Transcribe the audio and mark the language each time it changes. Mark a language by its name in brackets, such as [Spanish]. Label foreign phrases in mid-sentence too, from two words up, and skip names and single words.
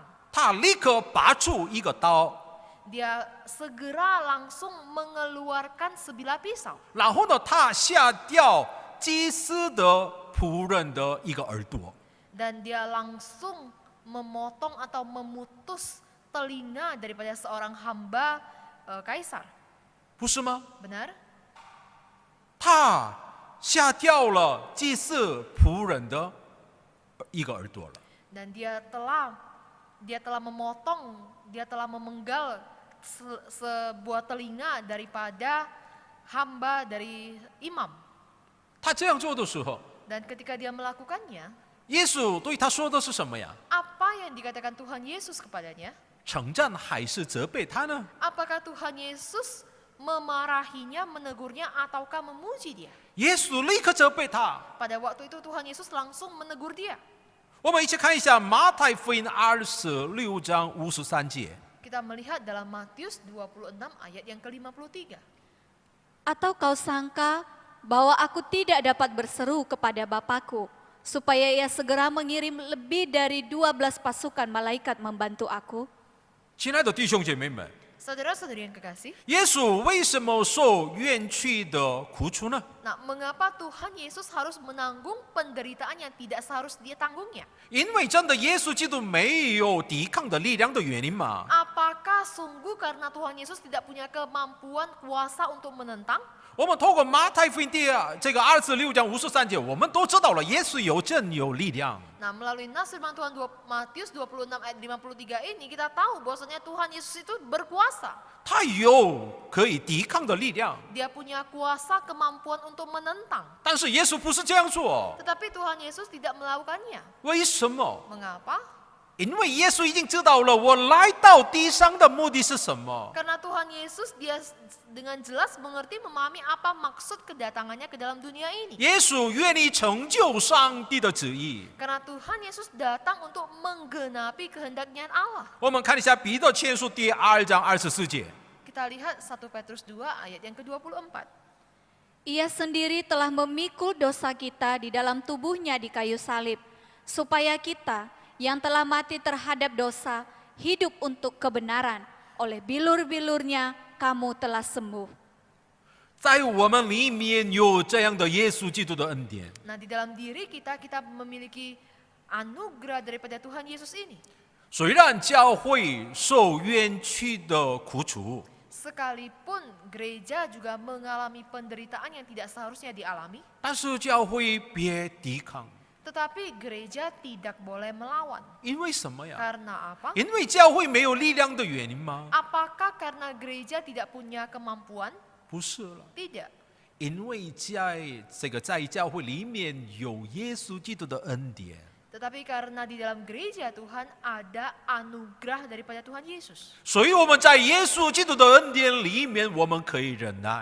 [Chinese] 他立刻拔出一个刀， [Indonesian] Dia segera langsung mengeluarkan sebilah pisau. [Chinese] 然后呢，他下掉祭司的仆人的一个耳朵。 [Indonesian] Dan dia langsung memotong atau memutus telinga daripada seorang hamba kaisar. [Chinese] 不是吗？ [Indonesian] Benar? [Chinese] 他下掉了祭司仆人的一个耳朵了。 [Indonesian] Dan dia telah memotong, dia telah memenggal sebuah telinga daripada hamba dari imam. [Chinese] 他这样做的时候， [Indonesian] Dan ketika dia melakukannya, [Chinese] 耶稣对他说的是什么呀？ [Indonesian] apa yang dikatakan Tuhan Yesus kepadanya? [Chinese] 称赞还是责备他呢？ [Indonesian] Apakah Tuhan Yesus memarahinya, menegurnya, ataukah memuji dia? [Chinese] 耶稣立刻责备他。 [Indonesian] Pada waktu itu Tuhan Yesus langsung menegur dia. [Chinese] 我们一起看一下马太福音26章53节。 [Indonesian] Kita melihat dalam Matius 26 ayat yang ke-53. Atau kau sangka bahwa aku tidak dapat berseru kepada Bapakku, supaya ia segera mengirim lebih dari 12 pasukan malaikat membantu aku? [Chinese] 亲爱的弟兄姐妹们， [Indonesian] Saudara-saudari yang kekasih, [Chinese] 耶稣为什么受冤屈的苦楚呢？ [Indonesian] nah mengapa Tuhan Yesus harus menanggung penderitaan yang tidak seharusnya dia tanggungnya? [Chinese] 因为真的耶稣基督没有抵抗的力量的原因嘛。 [Indonesian] Apakah sungguh karena Tuhan Yesus tidak punya kemampuan kuasa untuk menentang? [Chinese] 我们透过马太福音这个26章53节，我们都知道了耶稣有真有力量。 [Indonesian] Nah, melalui nas firman Tuhan Matius 26 ayat 53 ini kita tahu bahwasanya Tuhan Yesus itu berkuasa. [Chinese] 他有可以抵抗的力量， [Indonesian] Dia punya kuasa kemampuan untuk menentang. [Chinese] 但是耶稣不是这样做， [Indonesian] Tetapi Tuhan Yesus tidak melakukannya. [Chinese] 为什么？ [Indonesian] Mengapa? [Chinese] 因为耶稣已经知道了我来到地上的目的是什么。 [Indonesian] Karena Tuhan Yesus dia dengan jelas mengerti memahami apa maksud kedatangannya ke dalam dunia ini. [Chinese] 耶稣愿意成就上帝的旨意。 [Indonesian] Karena Tuhan Yesus datang untuk menggenapi kehendaknya Allah. [Chinese] 我们看一下彼得前书第2章24节。 [Indonesian] Kita lihat 1 Petrus 2 ayat yang ke-24. Ia sendiri telah memikul dosa kita di dalam tubuhnya di kayu salib, supaya kita yang telah mati terhadap dosa, hidup untuk kebenaran. Oleh bilur-bilurnya kamu telah sembuh. [Chinese] 在我们里面有这样的耶稣基督的恩典。 [Indonesian] Nah, di dalam diri kita memiliki anugerah daripada Tuhan Yesus ini. [Chinese] 虽然教会受冤屈的苦楚， [Indonesian] Sekalipun gereja juga mengalami penderitaan yang tidak seharusnya dialami, [Chinese] 但是教会别抵抗， [Indonesian] tetapi gereja tidak boleh melawan. [Chinese] 因为什么呀？ [Indonesian] Karena apa? [Chinese] 因为教会没有力量的原因吗？ [Indonesian] Apakah karena gereja tidak punya kemampuan? [Chinese] 不是了， [Indonesian] Tidak. [Chinese] 因为在教会里面有耶稣基督的恩典。 [Indonesian] Tetapi karena di dalam gereja Tuhan ada anugerah daripada Tuhan Yesus. [Chinese] 所以我们在耶稣基督的恩典里面，我们可以忍耐。